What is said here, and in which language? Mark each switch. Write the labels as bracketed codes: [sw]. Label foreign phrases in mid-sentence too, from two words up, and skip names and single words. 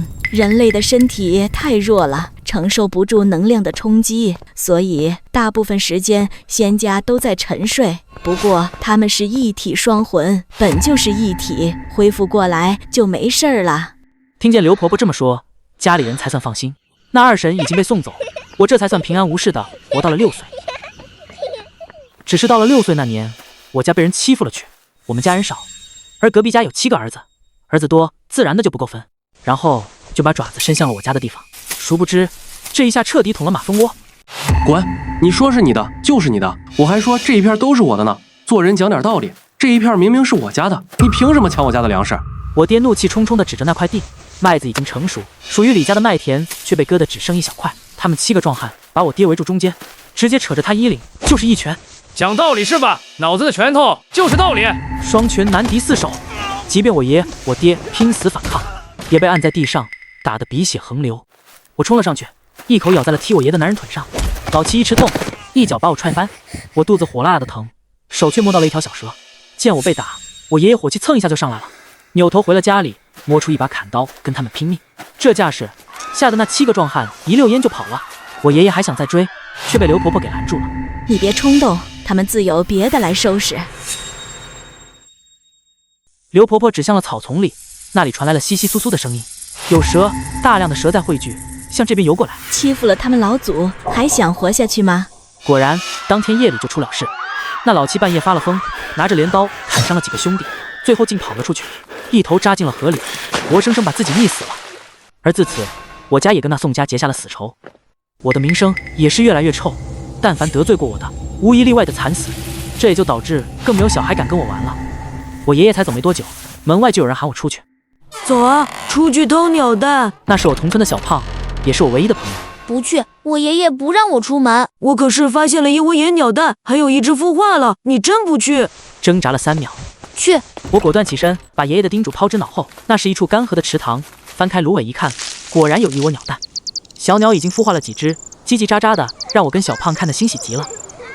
[zh] 人類的身體太弱了，承受不住能量的衝擊，所以大部分時間仙家都在沉睡。不過他們是一體雙魂，本就是一體，恢復過來就沒事了。聽見劉婆婆這麼說，家裡人才算放心。那二嬸已經被送走，我這才算平安無事的活到了6歲。只是到了6歲那年，我家被人欺負了去。我們家人少，而隔壁家有7個兒子，兒子多自然的就不夠分，然後就把爪子伸向了我家的地方。殊不知這一下徹底捅了馬蜂窩。滾！你說是你的就是你的，我還說這一片都是我的呢。做人講點道理，這一片明明是我家的，你憑什麼搶我家的糧食？我爹怒氣沖沖地指着那塊地，麥子已經成熟，屬於李家的麥田卻被割得只剩一小塊。他們7個壯漢把我爹圍住中間，直接扯着他衣領就是一拳。講道理是吧？腦子的拳頭就是道理。雙拳難敵4手，即便我爺我爹拼死反抗，也被按在地上打得鼻血橫流。我衝了上去，一口咬在了踢我爺的男人腿上，老七一吃痛，一腳把我踹翻。我肚子火辣辣的疼，手卻摸到了一條小蛇。見我被打，我爺爺火氣蹭一下就上來了，扭頭回了家裡，摸出一把砍刀跟他們拼命。這架勢嚇得那7個壯漢一溜煙就跑了。我爺爺還想再追，卻被劉婆婆給攔住了。你別衝動，他們自有別的來收拾。劉婆婆指向了草叢裡，那裡傳來了窸窸窣窣的聲音，有蛇，大量的蛇在匯聚，向這邊游過來。欺負了他們老祖，還想活下去嗎？果然，當天夜裡就出了事。那老七半夜發了瘋，拿着鐮刀砍傷了幾個兄弟，最後竟跑了出去，一頭扎進了河裡，活生生把自己溺死了。而自此，我家也跟那宋家結下了死仇，我的名聲也是越來越臭。但凡得罪過我的，無一例外的慘死，這也就導致更沒有小孩敢跟我玩了。我爺爺才走沒多久，門外就有人喊我出去。走啊，出去偷鳥蛋。那是我同村的小胖，也是我唯一的朋友。不去，我爺爺不讓我出門。我可是發現了一窩野鳥蛋，還有一隻孵化了，你真不去？掙扎了3秒，去。我果斷起身，把爺爺的叮囑拋之腦後。那是一處乾涸的池塘，翻開蘆葦一看，果然有一窩鳥蛋，小鳥已經孵化了幾隻，嘰嘰喳喳的，讓我跟小胖看得欣喜極了。